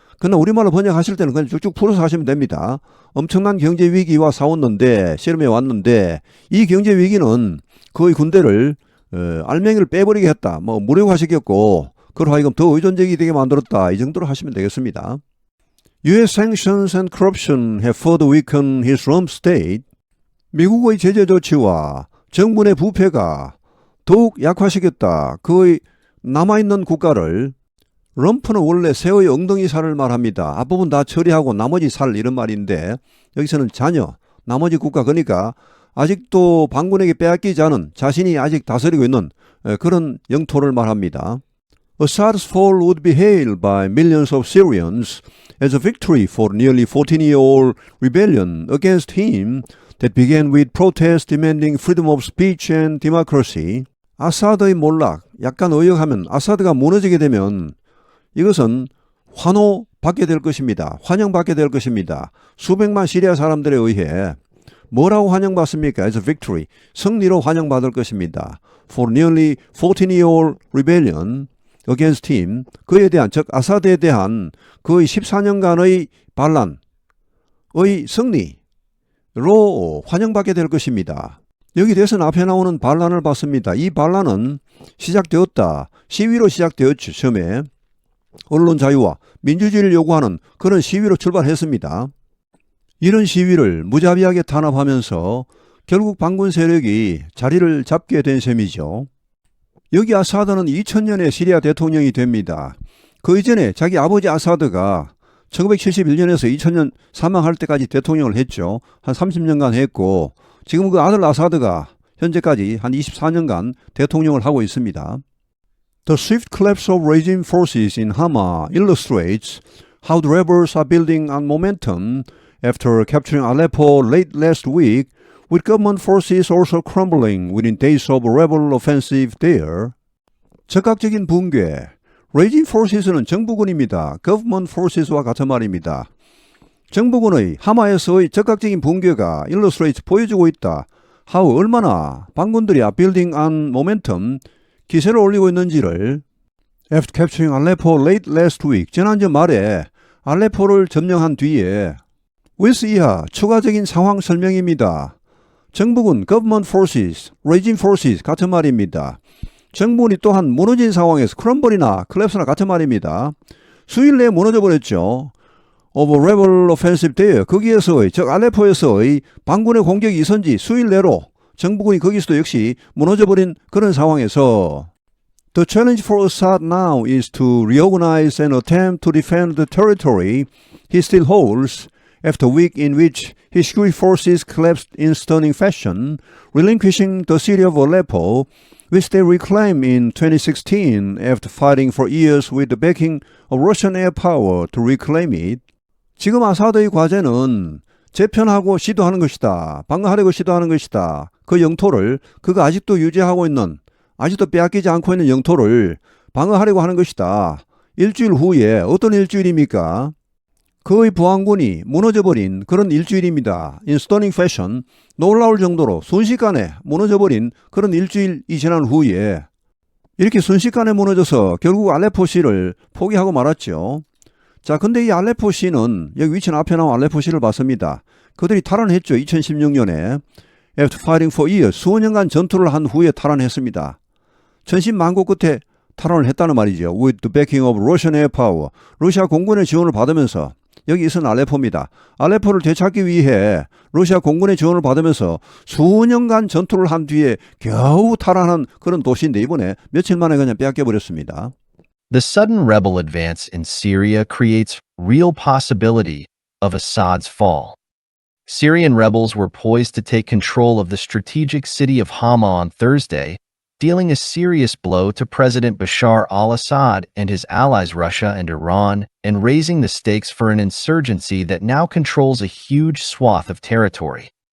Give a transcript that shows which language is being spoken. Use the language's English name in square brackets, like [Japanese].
[Korean] 그러나 우리말로 번역하실 때는 그냥 쭉쭉 풀어서 하시면 됩니다. 엄청난 경제 위기와 싸웠는데 씨름해 왔는데 이 경제 위기는 거의 군대를 알맹이를 빼버리게 했다. 무력화시켰고 그로 하여금 더 의존적이 되게 만들었다. 이 정도로 하시면 되겠습니다. [English] US sanctions and corruption have further weakened his rump state. [Korean] 미국의 제재 조치와 정부의 부패가 더욱 약화시켰다. 그의 남아있는 국가를 럼프는 원래 새의 엉덩이 살을 말합니다. 앞부분 다 처리하고 나머지 살 이런 말인데 여기서는 자녀, 나머지 국가 그러니까 아직도 반군에게 빼앗기지 않은 자신이 아직 다스리고 있는 그런 영토를 말합니다. [English] Assad's fall would be hailed by millions of Syrians as a victory for nearly 14-year-old rebellion against him that began with protests demanding freedom of speech and democracy. [Korean] 아사드의 몰락, 약간 의역하면 아사드가 무너지게 되면 이것은 환호받게 될 것입니다. 환영받게 될 것입니다. 수백만 시리아 사람들에 의해 뭐라고 환영받습니까? [English] As a victory. [Korean] 승리로 환영받을 것입니다. [English] For nearly 14-year-old rebellion against him. [Korean] 그에 대한, 즉 아사드에 대한 거의 14년간의 반란의 승리로 환영받게 될 것입니다. 여기 대해서는 앞에 나오는 반란을 봤습니다. 이 반란은 시작되었다. 시위로 시작되었죠. 처음에. 언론 자유와 민주주의를 요구하는 그런 시위로 출발했습니다. 이런 시위를 무자비하게 탄압하면서 결국 반군 세력이 자리를 잡게 된 셈이죠. 여기 아사드는 2000년에 시리아 대통령이 됩니다. 그 이전에 자기 아버지 아사드가 1971년에서 2000년 사망할 때까지 대통령을 했죠. 한 30년간 했고 지금 그 아들 아사드가 현재까지 한 24년간 대통령을 하고 있습니다. [English] The swift collapse of regime forces in Hama illustrates how the rebels are building on momentum after capturing Aleppo late last week, with government forces also crumbling within days of a rebel offensive there. [Korean] 적극적인 붕괴. regime forces는 정부군입니다. government forces와 같은 말입니다. 정부군의 하마에서의 적극적인 붕괴가 illustrates 보여주고 있다. how 얼마나 반군들이 [English] are building on momentum [Korean] 기세를 올리고 있는지를 [English] after capturing Aleppo late last week [Korean] 지난주 말에 알레포를 점령한 뒤에 with 이하 추가적인 상황 설명입니다. 정부군 government forces, regime forces 같은 말입니다. 정부군이 또한 무너진 상황에서 크럼블이나 클랩스나 같은 말입니다. 수일 내에 무너져 버렸죠. [English] of a rebel offensive there [Korean] 거기에서의 즉 알레포에서의 반군의 공격이 있은지 수일 내로 정부군이 거기서도 역시 무너져버린 그런 상황에서 [English] The challenge for Assad now is to reorganize and attempt to defend the territory he still holds after a week in which his security forces collapsed in stunning fashion, relinquishing the city of Aleppo, which they reclaimed in 2016 after fighting for years with the backing of Russian air power to reclaim it. [Korean] 지금 아사드의 과제는 재편하고 시도하는 것이다. 방어하려고 시도하는 것이다. 그 영토를 그가 아직도 유지하고 있는 아직도 빼앗기지 않고 있는 영토를 방어하려고 하는 것이다. 일주일 후에 어떤 일주일입니까? 거의 보안군이 무너져버린 그런 일주일입니다. [English] In stunning fashion, [Korean] 놀라울 정도로 순식간에 무너져버린 그런 일주일이 지난 후에 이렇게 순식간에 무너져서 결국 알레포시를 포기하고 말았죠. 자, 근데 이 알레포시는 여기 위치는 앞에 나온 알레포시를 봤습니다. 그들이 탈환했죠. 2016년에 [English] After fighting for years, [Korean] 수년간 전투를 한 후에 탈환했습니다. 천신만고 끝에 탈환을 했다는 말이죠. [English] With the backing of Russian air power, [Korean] 러시아 공군의 지원을 받으면서 여기 있은 알레포입니다. 알레포를 되찾기 위해 러시아 공군의 지원을 받으면서 수년간 전투를 한 뒤에 겨우 탈환한 그런 도시인데 이번에 며칠 만에 그냥 빼앗겨버렸습니다. [English] The sudden rebel advance in Syria creates real possibility of Assad's fall. Syrian rebels were poised to take control of the strategic city of Hama on Thursday, dealing a serious blow to President Bashar al-Assad and his allies Russia and Iran, and raising the stakes for an insurgency that now controls a huge swath of territory.